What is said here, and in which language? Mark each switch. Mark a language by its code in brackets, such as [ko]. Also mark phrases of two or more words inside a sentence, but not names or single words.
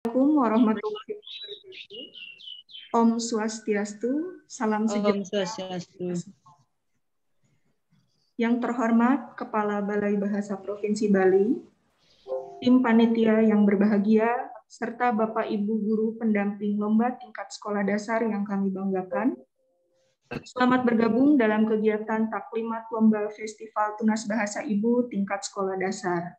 [ar] السلام عليكم ورحمة الله وبركاته. [ban] Om Swastiastu, salam Om [id] sejahtera. [ban] Swastiastu. [id] Yang terhormat Kepala Balai Bahasa Provinsi Bali, tim panitia yang berbahagia, serta Bapak Ibu guru pendamping lomba tingkat sekolah dasar yang kami banggakan. Selamat bergabung dalam kegiatan Taklimat Lomba Festival Tunas Bahasa Ibu tingkat sekolah dasar.